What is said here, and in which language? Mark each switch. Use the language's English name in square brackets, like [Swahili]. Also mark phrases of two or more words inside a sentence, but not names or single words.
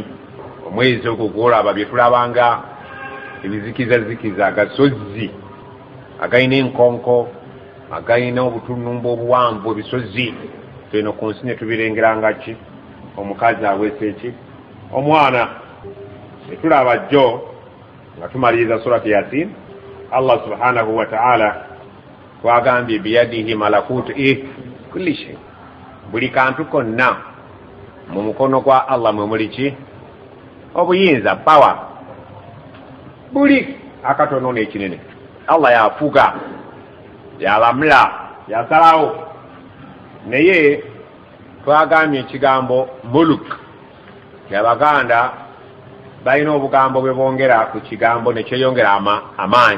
[Ganda] Omwezi ogwo gwolaba bye tulabanga ebizikizazikiza, agasozi agayina enkonko, agayina obutunumba obuwanvu, ebisozi eno ku nsi ne tubirengeranga ki? Omukazi aweesa eki? Omwana. Netulaba jjo nga tumaliriza surati Yasin, [Arabic] الله سبحانه وتعالى [Ganda] twagambye [Arabic] بيده ملكوت كل شيء, [Ganda] buli kantu konna mu mukono gwa Allah mwe muli ki? Obuyinza, power. Buli akatono n'ekinene Allah yafuga, yalamula, yasalawo. Naye twagambye ekigambo muluk, Abaganda balina obugambo bwe bongera ku kigambo ne kyeyongera amaanyi.